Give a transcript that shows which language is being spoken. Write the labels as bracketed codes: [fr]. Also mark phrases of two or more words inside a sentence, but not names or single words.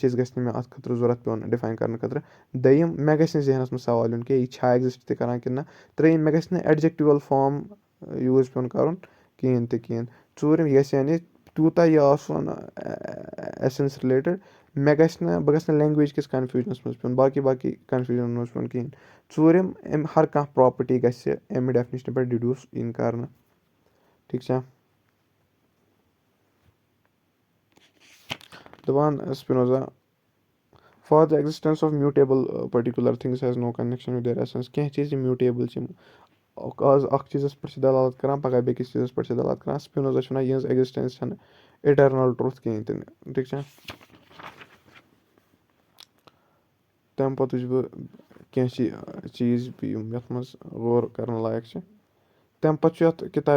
[ks] چیٖز گژھِ نہٕ مےٚ اَتھ خٲطرٕ ضوٚرَتھ پیوٚن ڈِفاین کَرنہٕ خٲطرٕ دوٚیِم مےٚ گژھِ نہٕ ذہنَس منٛز سوال یُن کہِ یہِ چھا ایٚگزِسٹ تہِ کَران کِنہٕ نہ ترٛیٚیِم مےٚ گژھِ نہٕ [en] adjectival form [ks] یوٗز پیوٚن کَرُن کِہیٖنۍ تہِ کِہیٖنۍ ژوٗرِم یہِ گژھِ یعنی تیوٗتاہ یہِ آسُن [en] essence related [ks] بہٕ گژھٕ نہٕ لینٛگویج کِس کَنفیوٗجنَس منٛز پیوٚن باقٕے کَنفیوٗجنَن منٛز پیوٚن کِہیٖنۍ ژوٗرِم أمۍ ہر کانٛہہ پرٛاپَرٹی گژھِ اَمہِ ڈٮ۪فنِشنہِ پٮ۪ٹھ ڈِڈیوٗس یِنۍ کَرنہٕ ٹھیٖک چھا دَپان سپِنوزا [en] for the existence of mutable particular things has no connection with their essence [ks] کینٛہہ چیٖز یِم میوٗٹیبٕل چھِ آز اَکھ چیٖزَس پٮ۪ٹھ چھِ دَلالت کَران پَگاہ بیٚکِس چیٖزَس پٮ۪ٹھ چھِ دَلالت کَران سپِنوزا چھِ وَنان یِہٕنٛز ایٚگزِسٹَنس چھَنہٕ [en] eternal truth [ks] کِہیٖنۍ تہِ نہٕ ٹھیٖک چھا تَمہِ پَتہٕ وٕچھِ بہٕ کینٛہہ چیٖز یِم یَتھ منٛز غور کَرن لایق چھِ تَمہِ پَتہٕ چھُ یَتھ کِتابہِ